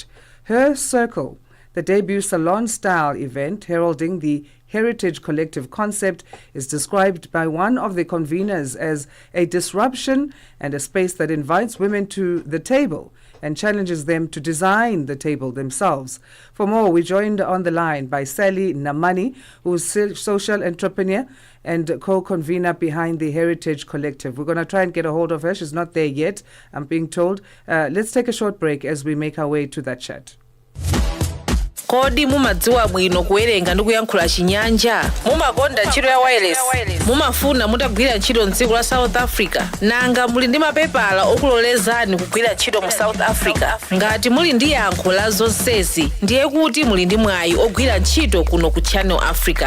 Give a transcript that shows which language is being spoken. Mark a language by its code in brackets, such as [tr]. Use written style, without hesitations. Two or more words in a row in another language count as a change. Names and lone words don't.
[en] Her Circle, the debut salon-style event heralding the Heritage Collective concept, is described by one of the conveners as a disruption and a space that invites women to the table and challenges them to design the table themselves. For more, we joined on the line by Sally Namani, who is social entrepreneur and co-convener behind the Heritage Collective. We're going to try and get a hold of her. She's not there yet, I'm being told. Let's take a short break as we make our way to that chat. [ny] Kodi mumadziwa bwino kuwerenga ndi kuyankhula chinyanja, mumakonda ntchito ya wireless, mumafuna mutagwira ntchito mdziko la South Africa, nanga muli ndi mapepala okulolezani kugwira ntchito mu South Africa. Ngati muli ndi yankho la zonsezi, ndiye kuti muli ndi mwayi ogwira ntchito kuno ku Channel Africa.